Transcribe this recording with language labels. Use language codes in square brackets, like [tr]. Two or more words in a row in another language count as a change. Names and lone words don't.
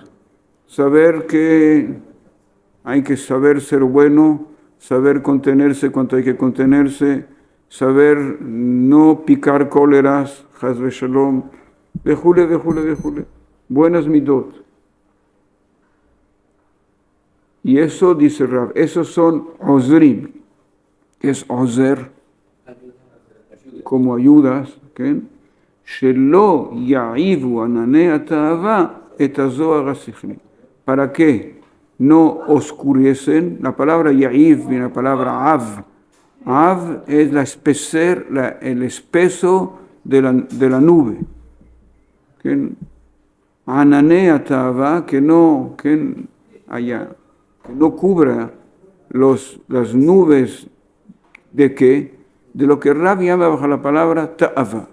[es] Saber que hay que saber ser bueno, saber contenerse cuando hay que contenerse, saber no picar cóleras, [he] חס ושלום וכולי. [es] Buenas midot. Y eso, dice Rav, esos son ozrim. ¿Qué es ozer? Como ayudas. ¿Okay? [he] שלא יעיבו ענני התאווה את הזוהר השכלי. [es] ¿Para qué no oscurecen? La palabra ya'iv viene la palabra av. Av es el espeso de la nube. ¿Okay? [he] ענני התאווה, [es] que no cubra las nubes de qué, de lo que Rav llama bajo la palabra ta'ava.